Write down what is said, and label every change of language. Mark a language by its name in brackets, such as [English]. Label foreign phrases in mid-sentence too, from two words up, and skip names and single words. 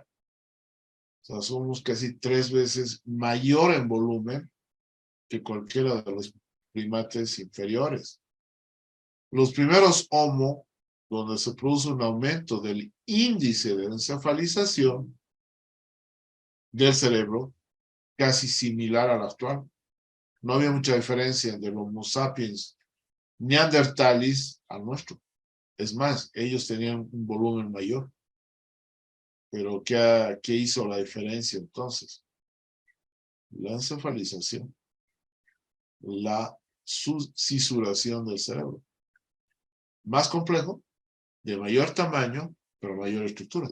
[Spanish] O sea, somos casi 3 veces mayor en volumen que cualquiera de los primates inferiores. Los primeros Homo, donde se produce un aumento del índice de encefalización del cerebro, casi similar al actual. No había mucha diferencia entre el Homo sapiens neandertalis al nuestro. Es más, ellos tenían un volumen mayor. Pero ¿qué hizo la diferencia entonces? La encefalización, la cisuración del cerebro. Más complejo, de mayor tamaño, pero mayor estructura.